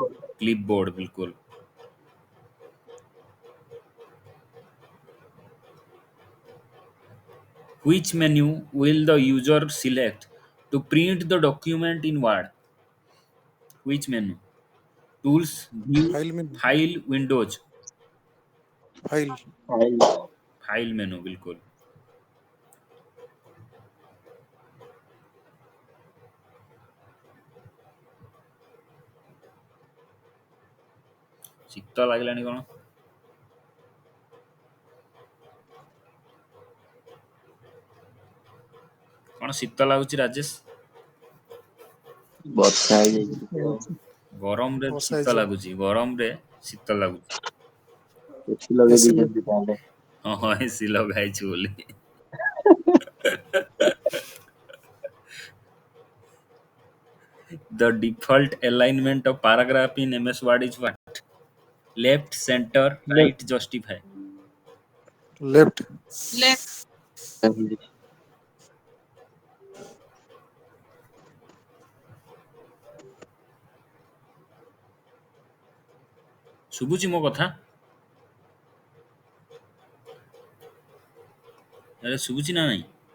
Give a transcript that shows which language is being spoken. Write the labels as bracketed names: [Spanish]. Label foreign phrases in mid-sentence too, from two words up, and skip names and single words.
[Hindi] Clipboard बिल्कुल। [English] Which menu will the user select to print the document in Word? Which menu? Tools, view, [Hindi] फाइल में। [English] file, windows। [Hindi] फाइल। फाइल [English] file menu [Hindi] बिल्कुल। [Odia] ଶୀତ ଲାଗିଲାଣି କଣ? କଣ ଶୀତ ଲାଗୁଛି ରାଜେଶ? ବର୍ଷା ହେଇଯାଇଛି ଆଉ ଗରମରେ ବର୍ଷା ଶୀତ ହେଇଛି। ଲାଗୁଛି, ଗରମରେ ଶୀତ ଲାଗୁଛି। ଏସି ଲଗେଇ ଏସି ଦେଇଛନ୍ତି ତାହେଲେ ହଁ ହଁ ଏସି ଲଗା ହେଇଛି ବୋଲି। [English] The default alignment of paragraph in MS Word is what? Left, center, right, justify। लेफ्ट। [Odia] ଶୁଭୁଛି ମୋ କଥା? ଆରେ ଶୁଭୁଛି ନା ନାଇଁ?